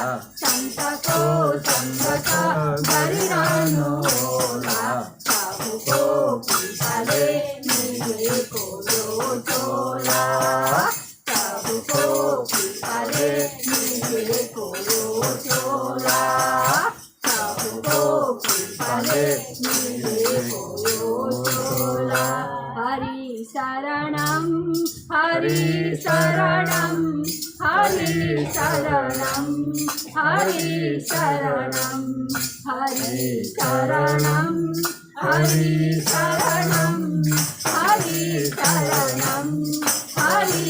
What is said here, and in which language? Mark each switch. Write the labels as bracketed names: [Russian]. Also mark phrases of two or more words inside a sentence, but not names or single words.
[Nepali] सन्तको सङ्गत गरिरहनु होला प्रभुको कृपाले मिलेको यो छोरा प्रभुको कृपाले मिलेको यो छोरा प्रभुको कृपाले मिलेको यो छोरा [Sanskrit] हरि शरणं हरि शरणं हरि शरणं हरि शरणं हरि शरणं हरि शरणं हरि शरणं हरि